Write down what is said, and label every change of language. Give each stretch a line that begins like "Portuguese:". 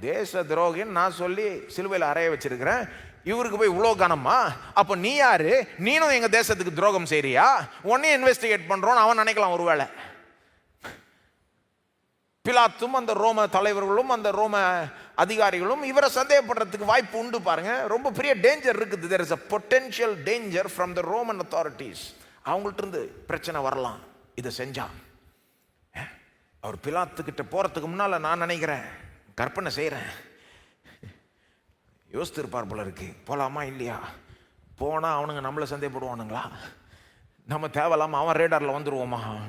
Tamil: தேச துரோகின்னு நான் சொல்லி சிலுவையில் அறைய வச்சிருக்கிறேன், இவருக்கு போய் இவ்வளோ கனமா? அப்போ நீ யாரு? நீனும் எங்க தேசத்துக்கு துரோகம் செய்றியா? உன்னையும் இன்வெஸ்டிகேட் பண்றோன்னு அவன் நினைக்கலாம் ஒருவேளை. பிலாத்தும் அந்த ரோம தலைவர்களும் அந்த ரோம அதிகாரிகளும் இவரை சந்தேகப்படுறதுக்கு வாய்ப்பு உண்டு. பாருங்க, ரொம்ப பெரிய டேஞ்சர் இருக்குது.
English: there is a potential danger from the Roman authorities.
Tamil: அவங்கள்ட்ட இருந்து பிரச்சனை வரலாம் இதை செஞ்சா. அவர் பிலாத்துக்கிட்ட போறதுக்கு முன்னால நான் நினைக்கிறேன், கற்பனை செய்கிறேன், யோசித்திருப்பார் போல இருக்கு. போகலாமா இல்லையா? போனால் அவனுங்க நம்மளை சந்தேகப்படுவானுங்களா? நம்ம தேவையில்லாமல் அவன் ரேடாரில் வந்துடுவோமா?